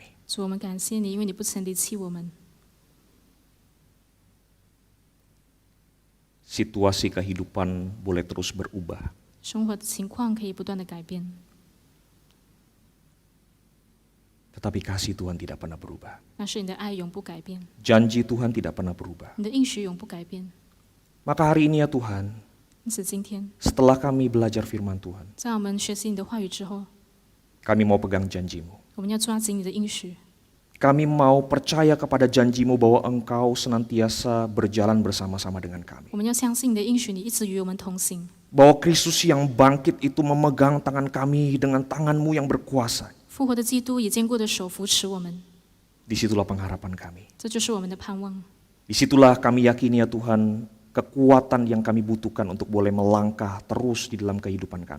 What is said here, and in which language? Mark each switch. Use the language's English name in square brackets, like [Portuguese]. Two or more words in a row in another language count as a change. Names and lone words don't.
[Chinese] 主，我们感谢你，因为你不曾离弃我们。 [Indonesian] Situasi kehidupan boleh terus berubah, [Chinese] 生活的情况可以不断的改变， [Indonesian] tetapi kasih Tuhan tidak pernah berubah. [Chinese] 但是你的爱永不改变， [Indonesian] Janji Tuhan tidak pernah berubah. [Chinese] 你的应许永不改变。 [Indonesian] Maka hari ini ya Tuhan, [Chinese] 因此，今天 [Indonesian] setelah kami belajar firman Tuhan, [Chinese] 在我们学习你的话语之后， [Indonesian] kami mau pegang janji-Mu. [Chinese] 我们要抓紧你的应许， [Indonesian] Kami mau percaya kepada janji-Mu bahwa Engkau senantiasa berjalan bersama-sama dengan kami. [Chinese] 我们要相信你的应许，你一直与我们同行。 [Indonesian] Bahwa Kristus yang bangkit itu memegang tangan kami dengan tangan-Mu yang berkuasa. [Chinese] 复活的基督以坚固的手扶持我们， [Indonesian] Disitulah pengharapan kami. [Chinese] 这就是我们的盼望。 [Indonesian] Disitulah kami yakini ya Tuhan, kekuatan yang kami butuhkan untuk boleh melangkah terus di dalam kehidupan kami.